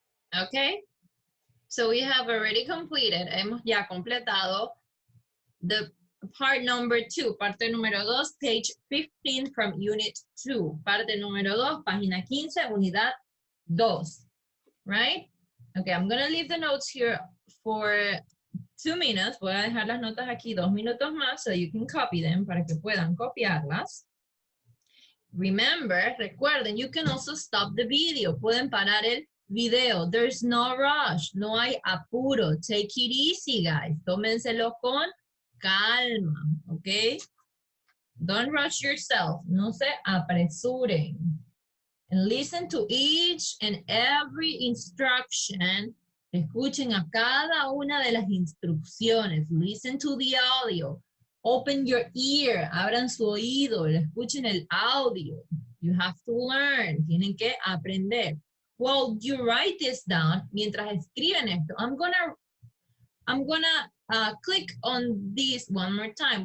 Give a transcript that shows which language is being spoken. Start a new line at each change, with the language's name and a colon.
English: Okay, so we have already completed,
Spanish: hemos ya completado
English: the part number 2,
Spanish: parte número 2,
English: page 15 from unit 2.
Spanish: Parte número 2, página 15, unidad 2,
English: right? Okay, I'm gonna leave the notes here for 2 minutes.
Spanish: Voy a dejar las notas aquí 2 minutos más
English: so you can copy them
Spanish: para que puedan copiarlas.
English: Remember, recuerden, you can also stop the video.
Spanish: Pueden parar el video.
English: There's no rush.
Spanish: No hay apuro.
English: Take it easy, guys.
Spanish: Tómenselo con calma, ¿ok?
English: Don't rush yourself.
Spanish: No se apresuren.
English: And listen to each and every instruction.
Spanish: Escuchen a cada una de las instrucciones.
English: Listen to the audio. Open your ear.
Spanish: Abran su oído. Escuchen el audio.
English: You have to learn.
Spanish: Tienen que aprender.
English: While you write this down,
Spanish: mientras escriben esto,
English: I'm gonna click on this one more time.